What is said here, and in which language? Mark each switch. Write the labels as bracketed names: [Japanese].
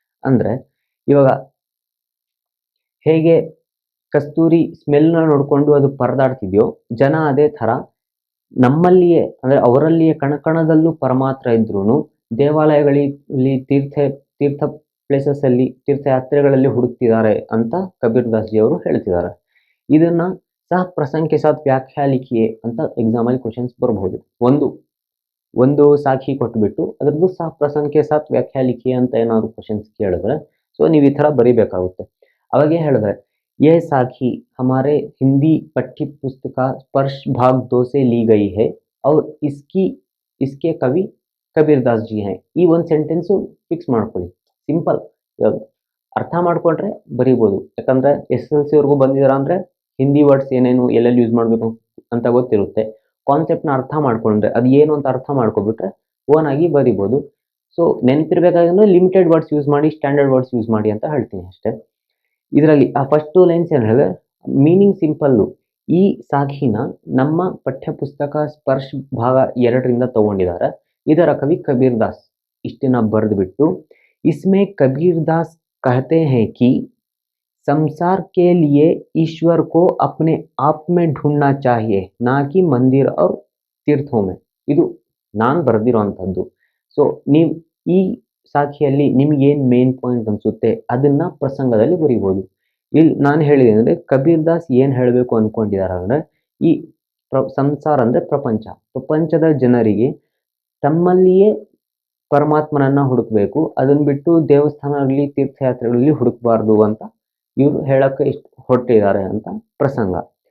[Kannada] ಅಂದ್ರೆ ಇವಾಗ ಹೇಗೆ ಕಸ್ತೂರಿ ಸ್ಮೆಲ್ನ ನೋಡ್ಕೊಂಡು ಅದು ಪರದಾಡ್ತಿದ್ಯೋ, ಜನ ಅದೇ ತರ ನಮ್ಮಲ್ಲಿಯೇ ಅಂದ್ರೆ ಅವರಲ್ಲಿಯೇ ಕಣಕಣದಲ್ಲೂ ಪರಮಾತ್ಮ ಇದ್ರೂನು ದೇವಾಲಯಗಳಲ್ಲಿ ತೀರ್ಥ ಪ್ಲೇಸಸ್ ಅಲ್ಲಿ, ತೀರ್ಥಯಾತ್ರೆಗಳಲ್ಲಿ ಹುಡುಕ್ತಿದ್ದಾರೆ ಅಂತ ಕಬೀರ್ ದಾಸ್ ಜಿ ಅವರು ಹೇಳ್ತಿದ್ದಾರೆ. ಇದನ್ನ ಸಹ [Hindi] ಪ್ರಸಂಗ್ ಕೆ ಸಾಥ್ ವ್ಯಾಖ್ಯಾ ಲಿಖಿಯೇ [Kannada] ಅಂತ ಎಕ್ಸಾಮ್ ಅಲ್ಲಿ ಕ್ವಶನ್ಸ್ ಬರಬಹುದು. ಒಂದು ಸಾಖಿ ಕೊಟ್ಬಿಟ್ಟು ಅದ್ರದ್ದು ಸಹ [Hindi] ಪ್ರಸಂಗ್ ಕೆ ಸಾಥ್ ವ್ಯಾಖ್ಯಾ ಲಿಖಿಯೇ [Kannada] ಅಂತ ಏನಾದ್ರು ಕ್ವಶನ್ಸ್ ಕೇಳಿದ್ರೆ ಸೊ ನೀವು ಈ ತರ ಬರಿಬೇಕಾಗುತ್ತೆ. ಅವಾಗೇ ಹೇಳಿದ್ರೆ [Hindi] यह साखी हमारे हिंदी पठ्य पुस्तका स्पर्श भाग 2 से ली गई है और इसके कवि ಕಬೀರ್ ದಾಸ್ ಜಿ ಹೈ. [Kannada] ಈ ಒಂದು ಸೆಂಟೆನ್ಸು ಫಿಕ್ಸ್ ಮಾಡ್ಕೊಳ್ಳಿ, ಸಿಂಪಲ್. ಅರ್ಥ ಮಾಡ್ಕೊಂಡ್ರೆ ಬರಿಬೋದು. ಯಾಕಂದ್ರೆ SSLC ವರ್ಗೂ ಬಂದಿದಾರ ಅಂದ್ರೆ ಹಿಂದಿ ವರ್ಡ್ಸ್ ಏನೇನು ಎಲ್ಲೆಲ್ಲಿ ಯೂಸ್ ಮಾಡಬೇಕು ಅಂತ ಗೊತ್ತಿರುತ್ತೆ. ಕಾನ್ಸೆಪ್ಟ್ನ ಅರ್ಥ ಮಾಡ್ಕೊಂಡ್ರೆ ಅದು ಏನು ಅಂತ ಅರ್ಥ ಮಾಡ್ಕೊಬಿಟ್ರೆ ಓನ್ ಆಗಿ ಬರಿಬೋದು. ಸೊ ನೆನಪಿರ್ಬೇಕಾದ್ರೆ ಲಿಮಿಟೆಡ್ ವರ್ಡ್ಸ್ ಯೂಸ್ ಮಾಡಿ, ಸ್ಟ್ಯಾಂಡರ್ಡ್ ವರ್ಡ್ಸ್ ಯೂಸ್ ಮಾಡಿ ಅಂತ ಹೇಳ್ತೀನಿ ಅಷ್ಟೇ. ಇದರಲ್ಲಿ ಆ ಫಸ್ಟ್ 2 ಲೈನ್ಸ್ ಏನು ಹೇಳಿದ್ರೆ ಮೀನಿಂಗ್ ಸಿಂಪಲ್ಲು. ಈ ಸಾಖಿನ ನಮ್ಮ ಪಠ್ಯಪುಸ್ತಕ ಸ್ಪರ್ಶ ಭಾಗ 2ರಿಂದ ತಗೊಂಡಿದ್ದಾರೆ. ಇದರ ಕವಿ ಕಬೀರ್ ದಾಸ್. ಇಷ್ಟನ್ನ ಬರೆದ್ಬಿಟ್ಟು [Hindi] इसमें कबीर दास कहते हैं कि संसार के लिए ईश्वर को अपने आप में ढूंढना चाहिए, ना कि मंदिर और तीर्थों में. [Kannada] ಇದು ನಾನು ಬರೆದಿರುವಂಥದ್ದು. ಸೊ ನೀವು ಈ ಸಾಖಿಯಲ್ಲಿ ನಿಮಗೇನು ಮೇನ್ ಪಾಯಿಂಟ್ ಅನಿಸುತ್ತೆ ಅದನ್ನ ಪ್ರಸಂಗದಲ್ಲಿ ಬರೀಬೋದು. ಇಲ್ಲಿ ನಾನು ಹೇಳಿದೆ ಅಂದರೆ ಕಬೀರ್ ದಾಸ್ ಏನು ಹೇಳಬೇಕು ಅಂದ್ಕೊಂಡಿದ್ದಾರೆ ಅಂದರೆ ಈ ಸಂಸಾರ ಅಂದರೆ ಪ್ರಪಂಚದ ಜನರಿಗೆ ತಮ್ಮಲ್ಲಿಯೇ ಪರಮಾತ್ಮನನ್ನ ಹುಡುಕಬೇಕು, ಅದನ್ನ ಬಿಟ್ಟು ದೇವಸ್ಥಾನಗಳಲ್ಲಿ ತೀರ್ಥಯಾತ್ರೆಗಳಲ್ಲಿ ಹುಡುಕಬಾರ್ದು ಅಂತ ಇವರು ಹೇಳಕ್ಕೆ ಹೊರಟಿದ್ದಾರೆ ಅಂತ ಪ್ರಸಂಗ.